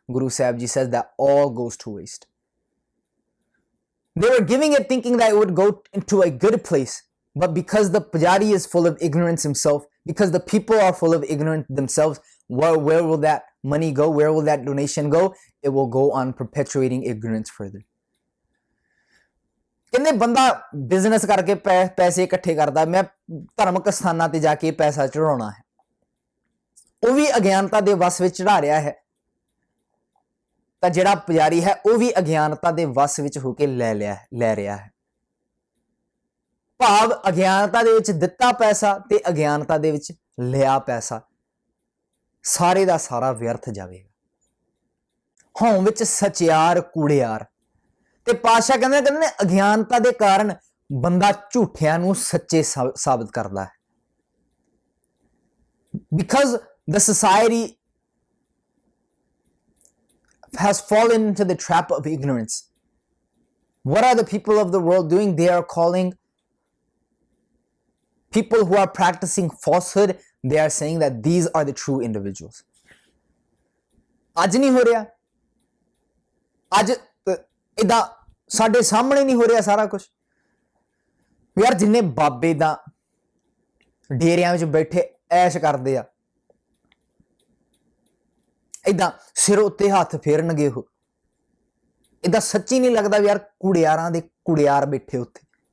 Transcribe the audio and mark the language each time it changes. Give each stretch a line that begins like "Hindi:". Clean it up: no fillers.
English: Guru Sahib Ji says that all goes to waste. They were giving it thinking that it would go into a good place, but because the pujari is full of ignorance himself, because the people are full of ignorance themselves, where will that money go? Where will that donation go? It will go on perpetuating ignorance further.
Punjabi: ਕਹਿੰਦੇ ਬੰਦਾ business ਕਰਕੇ ਪੈਸੇ ਇਕੱਠੇ ਕਰਦਾ, ਮੈਂ ਧਾਰਮਿਕ ਸਥਾਨਾਂ ਤੇ ਜਾ ਕੇ ਪੈਸਾ ਚੜਾਉਣਾ ਹੈ, ਉਹ ਵੀ ਅਗਿਆਨਤਾ ਦੇ ਵਸ ਵਿੱਚ ਚੜਾ ਰਿਹਾ ਹੈ। ਤਾਂ ਜਿਹੜਾ ਪੁਜਾਰੀ ਹੈ ਉਹ ਵੀ ਅਗਿਆਨਤਾ ਦੇ ਵਸ ਵਿੱਚ ਹੋ ਕੇ ਲੈ ਰਿਹਾ ਹੈ। ਭਾਵ ਅਗਿਆਨਤਾ ਦੇ ਵਿੱਚ ਦਿੱਤਾ ਪੈਸਾ ਤੇ ਅਗਿਆਨਤਾ ਦੇ ਵਿੱਚ ਲਿਆ ਪੈਸਾ ਸਾਰੇ ਦਾ ਸਾਰਾ ਵਿਅਰਥ ਜਾਵੇਗਾ। ਹੌਂ ਵਿੱਚ ਸਚਿਆਰ ਕੂੜਿਆਰ। ਤੇ ਪਾਤਸ਼ਾਹ ਕਹਿੰਦੇ ਨੇ ਅਗਿਆਨਤਾ ਦੇ ਕਾਰਨ ਬੰਦਾ ਝੂਠਿਆਂ ਨੂੰ ਸੱਚੇ ਸਾਬਤ ਕਰਦਾ ਹੈ।
English: Because the society has fallen into the trap of ignorance. What are the people of the world doing? They are calling people who are practicing falsehood, they are saying that these are the true individuals.
Punjabi: ਅੱਜ ਨਹੀਂ ਹੋ ਰਿਹਾ, ਅੱਜ ਇਦਾਂ ਸਾਡੇ ਸਾਹਮਣੇ ਨਹੀਂ ਹੋ ਰਿਹਾ ਸਾਰਾ ਕੁਝ। ਯਾਰ ਜਿੰਨੇ ਬਾਬੇ ਦਾ ਡੇਰਿਆਂ ਵਿੱਚ ਬੈਠੇ ਐਸ਼ ਕਰਦੇ ਆ, ਏਦਾਂ ਸਿਰ ਉੱਤੇ ਹੱਥ ਫੇਰਨਗੇ ਉਹ, ਏਦਾਂ ਸੱਚੀ ਨਹੀਂ ਲੱਗਦਾ ਵੀ ਯਾਰ ਕੁੜਿਆਰਾਂ ਦੇ ਕੁੜਿਆਰ ਬੈਠੇ ਉੱਥੇ।